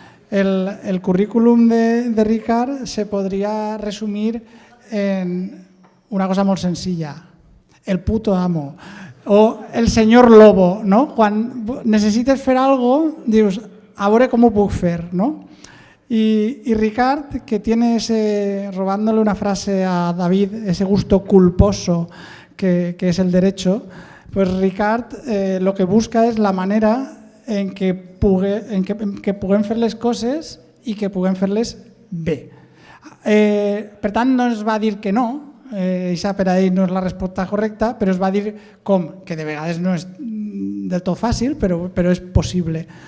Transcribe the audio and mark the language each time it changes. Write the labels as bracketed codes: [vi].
[ca] El currículum de Ricard se podria resumir en una cosa molt senzilla, el puto amo o el senyor lobo. Quan necessites fer alguna cosa, dius, a veure com ho puc fer. [es] Y Ricard, que tiene robándole una frase a David, ese gusto culposo que es el derecho, pues Ricard lo que busca es la manera [ca] en què puguem fer les coses i que puguem fer-les bé. Per tant, no es va dir que no, això per a ell no és la resposta correcta, però es va dir com, que de vegades no és del tot fàcil, però és possible.